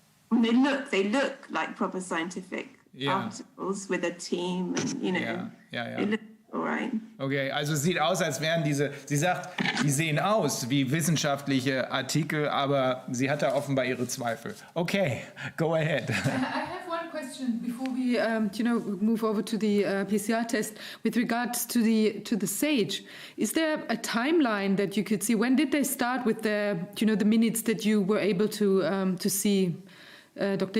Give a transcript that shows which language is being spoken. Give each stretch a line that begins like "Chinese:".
English: They look like proper scientific articles with a team, and they look all right.
German: Okay, also es sieht aus, als wären sie sagt, die sehen aus wie wissenschaftliche Artikel, aber sie hat da offenbar ihre Zweifel.
English: Okay, go ahead. I have one question before we move over to the PCR test with regards to the SAGE. Is there a timeline that you could see? When did they start with the minutes that you were able to see? Dr.